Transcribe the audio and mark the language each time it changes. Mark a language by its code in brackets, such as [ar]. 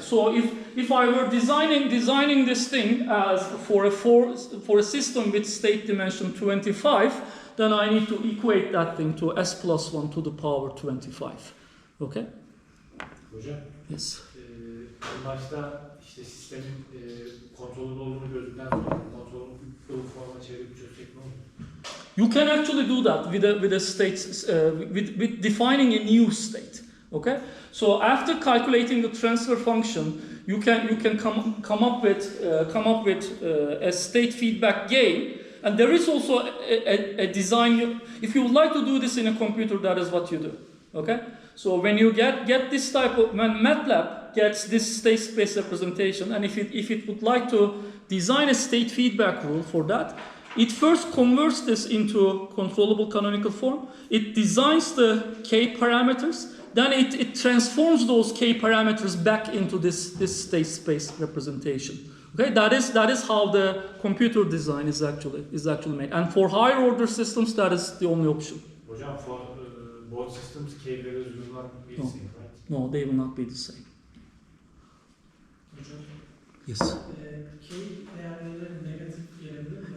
[en] So if I were designing this thing as for a system with state dimension 25, then I need to equate that thing to s plus 1 to the power 25. Okay? [tr] Hocam, [en] Yes. [tr] en başta işte sistemin kontrolünde olduğunu gördükten sonra kontrolün bu forma çevirip çözecek ne olur? [en] You can actually do that with a state, with defining a new state. Okay, so after calculating the transfer function, you can come up with a state feedback gain, and there is also a design. If you would like to do this in a computer, that is what you do. Okay, so when you get this type of, when MATLAB gets this state space representation, and if it would like to design a state feedback rule for that, it first converts this into controllable canonical form. It designs the k parameters. Then it transforms those k parameters back into this state space representation. Okay, that is how the computer design is actually made. And for higher order systems, that is the only option. Hocam, for both systems, k values will not be the same, right? No, they will not be the same. [tr] Hocam, [en] Yes. [tr] K değerleri negatif gelebilir mi?